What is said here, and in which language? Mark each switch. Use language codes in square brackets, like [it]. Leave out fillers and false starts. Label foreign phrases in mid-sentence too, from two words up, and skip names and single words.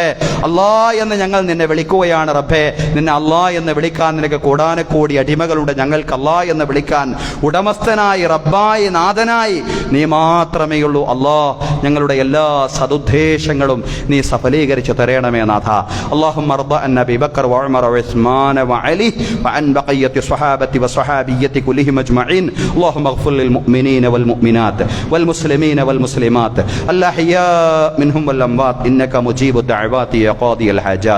[ml] അല്ലാ എന്ന് ഞങ്ങൾ നിന്നെ വിളിക്കുകയാണ് റബ്ബേ. നിന്നെ അല്ലാ എന്ന് വിളിക്കാൻ നിനക്ക് കൂടാനക്കൂടി അടിമകളുടെ ഞങ്ങൾക്ക് അല്ലാ എന്ന് വിളിക്കാൻ ഉടമസ്ഥനായി, റബ്ബായി, നാഥനായി നീ മാത്രമേ ഉള്ളൂ. അല്ലാ, ഞങ്ങളുടെ എല്ലാ സദുദ്ദേശങ്ങളും നീ സഫലീകരിച്ചു തരണമേ നാഥ. [ar] اللهم ارض عن ابي بكر وعمر وعثمان وعلي وعن بقيه الصحابه والصحابيه كلهم اجمعين. اللهم اغفر للمؤمنين والمؤمنات والمسلمين والمسلمات الاحياء منهم والاموات انك مجيب الدعوات يا قاضي الحاجات.